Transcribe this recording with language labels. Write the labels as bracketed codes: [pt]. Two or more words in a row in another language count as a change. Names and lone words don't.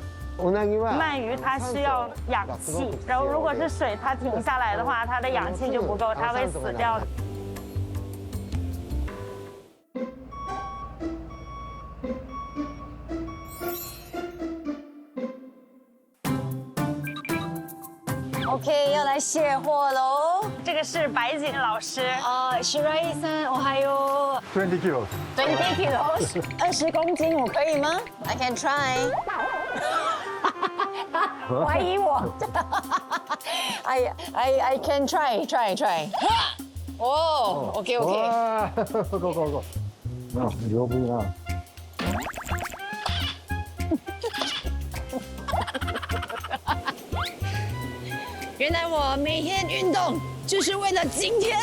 [zh] 鳗鱼它需要氧气，然后如果是水它停下来的话，它的氧气就不够，它会死掉的。 OK， 要来卸货喽。这个是白井老师。 [ja] Shiraiさん、おはよう。 [en] 20 kilos。 20 kilos， [zh] 20 公斤，我可以吗 ？ [en] I can try。 [zh] 怀疑我。 [en] I can try。 [zh] 哦 ，OK。哇，go。啊，牛逼啊！原来我每天运动就是为了今天。